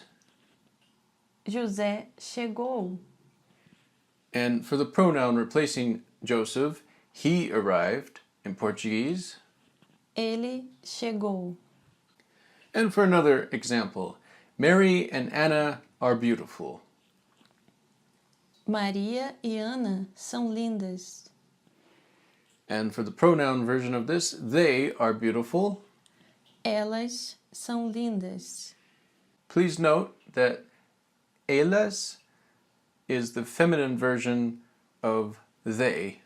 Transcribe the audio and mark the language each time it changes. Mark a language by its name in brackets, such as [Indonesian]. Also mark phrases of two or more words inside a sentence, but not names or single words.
[Portuguese] José chegou. [English] And for the pronoun replacing Joseph, he arrived in Portuguese. [Portuguese] Ele chegou. [English] And for another example, Mary and Anna are beautiful. [Portuguese] Maria e Ana são lindas. [English] And for the pronoun version of this, they are beautiful. [Portuguese] Elas são lindas. [English] Please note that elas is the feminine version of they.